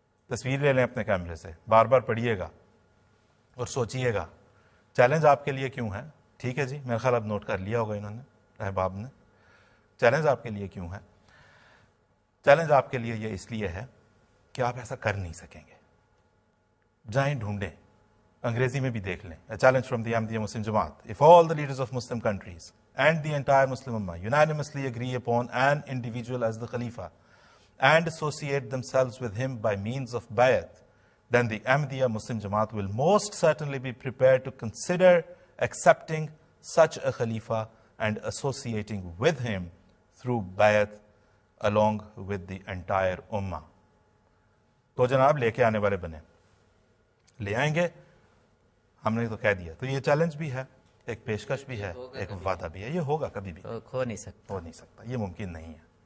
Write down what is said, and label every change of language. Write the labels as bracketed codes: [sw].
[ur] تصویر لے لیں اپنے کیمرے سے، بار بار پڑھیے گا اور سوچئے گا چیلنج آپ کے لیے کیوں ہے۔ ٹھیک ہے جی، میرا خیال اب نوٹ کر لیا ہوگا انہوں نے، احباب نے۔ چیلنج آپ کے لیے کیوں ہے؟ چیلنج آپ کے لیے یہ اس لیے ہے کہ آپ ایسا کر نہیں سکیں گے۔ جائیں ڈھونڈیں، انگریزی میں بھی دیکھ لیں، A challenge from the Ahmadiyya Muslim Jamaat. [en] If all the leaders of Muslim countries and the entire Muslim Ummah unanimously agree upon an individual as the Khalifa and associate themselves with him by means of bayat, then the Ahmadiyya Muslim Jamaat will most certainly be prepared to consider accepting such a Khalifa and associating with him through bayat along with the entire Ummah. [ur] تو جناب لے کے آنے والے بنے، لے آئیں گے، ہم نے تو کہہ دیا. تو یہ چیلنج بھی ہے، ایک پیشکش بھی ہے، ایک وعدہ بھی ہے. یہ ہوگا کبھی بھی، کھو نہیں سکتا. ہو نہیں سکتا، یہ ممکن نہیں ہے.